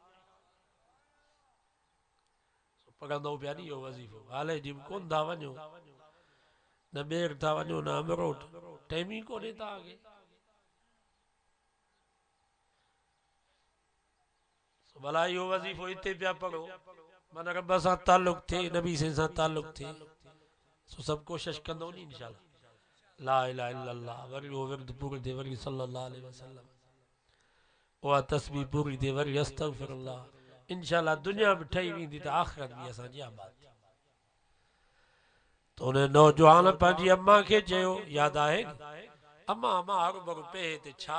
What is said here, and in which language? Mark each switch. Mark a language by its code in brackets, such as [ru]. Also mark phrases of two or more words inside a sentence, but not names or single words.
[sd] पढ़ंदो पिया नी इहो वज़ीफ़ो हाले जी कोन था वञो न ॿेर था वञो न अमरोट टाइम ई कोन्हे तव्हांखे भला इहो वज़ीफ़ो हिते पिया पढ़ो माना रब सां ताल्लुक़ थिए नबी सां ताल्लुक़ थिए सो सभु कोशिशि कंदो नी इंशाअल्लाह [ar] لا إله إلا الله [sd] वरी वो विर्द पूरी थिए वरी [ar] صلى الله عليه وسلم [sd] उहा तस्बीह पूरी थिए वरी अस्तग़फिरुल्लाह इंशाअल्लाह दुनिया में ठही वेंदी त आख़िरत बि असांजी आबाद त उन नौजवान पंहिंजी अम्मा खे चयो यादि आहे अम्मा अम्मा हरू भरू पे हिते छा